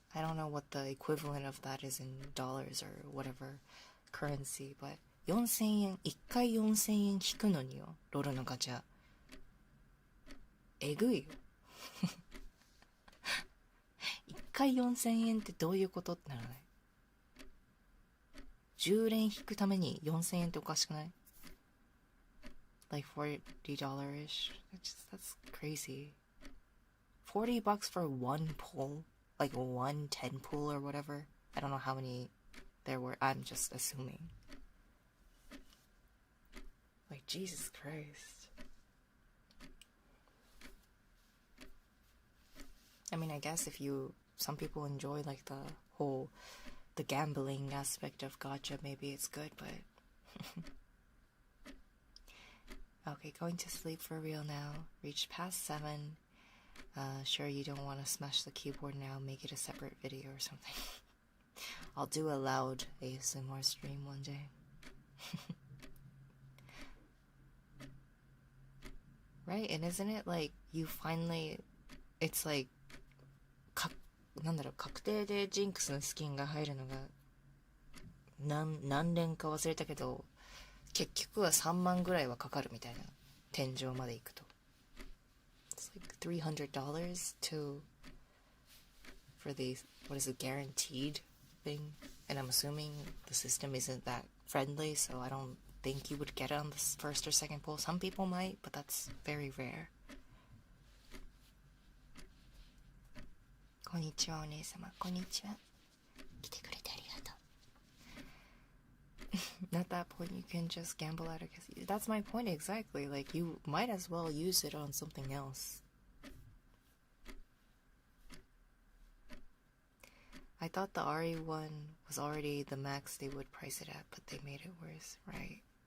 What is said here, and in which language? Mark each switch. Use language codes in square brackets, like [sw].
[en] I don't know what the equivalent of that is in dollars or whatever currency, but 4,000 yen, [ja] 1回4,000 yen 引くのによ、ロールのガチャ。えぐいよ。 1回4,000 円ってどういうことってならない？10連引くために4,000円っておかしくない？ [en] Like $40-ish? That's crazy. $40 for one pull? Like one 10 pull or whatever? I don't know how many there were. I'm just assuming. Like, Jesus Christ. I mean, I guess some people enjoy like the gambling aspect of gacha, maybe it's good, but okay, going to sleep for real now. Reached past 7. Sure you don't want to smash the keyboard now, make it a separate video or something. I'll do a loud ASMR stream one day. Right? And isn't it like you finally, it's like [ja] 確定でジンクスのスキンが入るのが何連か忘れたけど、結局は3万ぐらいはかかるみたいな、天井まで行くと。 [en] It's like $300 for the, what is it, guaranteed thing? And I'm assuming the system isn't that friendly, so I don't think you would get it on the first or second pull. Some people might, but that's very rare. [ja] こんにちはお姉様、こんにちは。来てくれてありがとう。 [en] At that point, you can just gamble at it. That's my point exactly. Like, you might as well use it on something else. I thought the RE one was already the max they would price it at, but they made it worse, right?